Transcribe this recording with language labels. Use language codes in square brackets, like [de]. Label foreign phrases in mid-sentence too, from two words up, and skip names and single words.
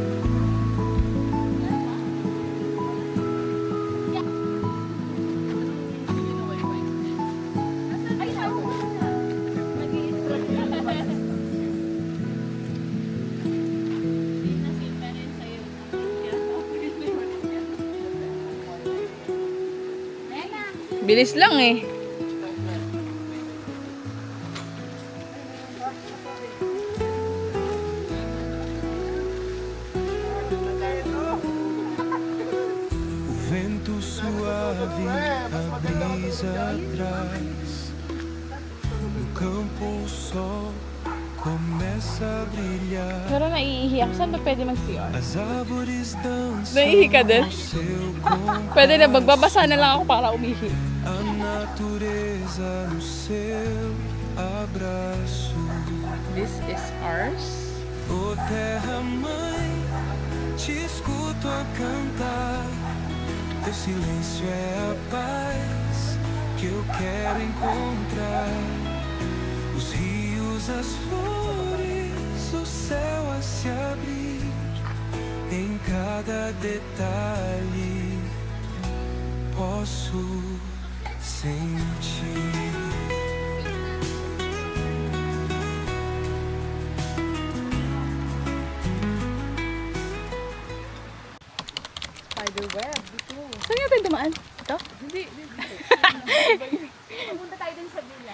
[tl] Ay, ako na. Bilis lang eh. [pt] Vento suave, a brisa traz. No campo o sol começa a brilhar. [tl] Pero naiihi ako. Saan ba pwede mag-CR? [pt] As árvores dançam [tl] Naiihi ka din? [pt] ao seu compasso. [tl] Pwede na, magbabasa na lang ako para umihi. [pt] A natureza no seu abraço. [en] This is ours. [pt] Oh terra mãe, te escuto a cantar. Teu silêncio é a paz que eu quero encontrar. Os rios, as flores, o céu a se abrir. Em cada detalhe posso sentir. [tl] Spiderweb, dito. Saan nga tayo dumaan? Ito? Hindi. Pumunta tayo dun sa villa.